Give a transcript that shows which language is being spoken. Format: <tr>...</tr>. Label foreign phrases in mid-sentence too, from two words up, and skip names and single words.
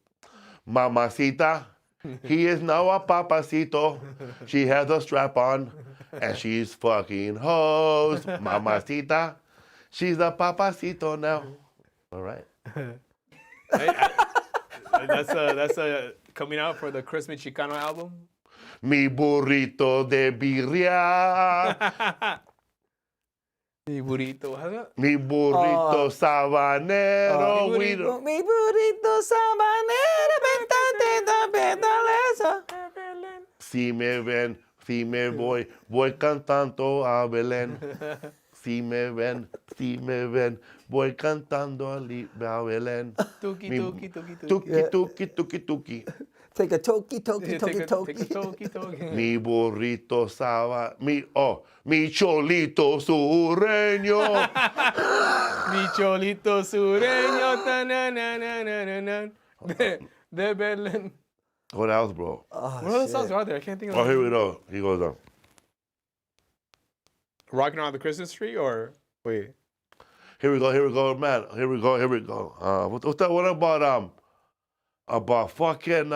<en>Mamacita, he is now a papacito. She has a strap on, and she's fucking hoes. Mamacita, she's a papacito now. All right. That's coming out for the Christmas Chicano album.</en> <es>Mi burrito de birria. Mi burrito,</es> <en>how's that?</en> <es>Mi burrito sabanero. Mi burrito sabanero, Si me ven, si me voy cantando a Belén. Si me ven, voy cantando a Belén. Tuki, tuki, tuki, Tuki, tuki, tuki, tuki.</es> <en>Take a toki. Take a toki.</en> <es>Mi burrito mi cholito sureño. Mi cholito sureño. De Belén.</es> <en>What else, bro? Oh, What other songs are there? I can't think of Oh, here we go. He goes on. Rocking on the Christmas tree, or wait? Here we go, man. Here we go. What's that one about fucking</en>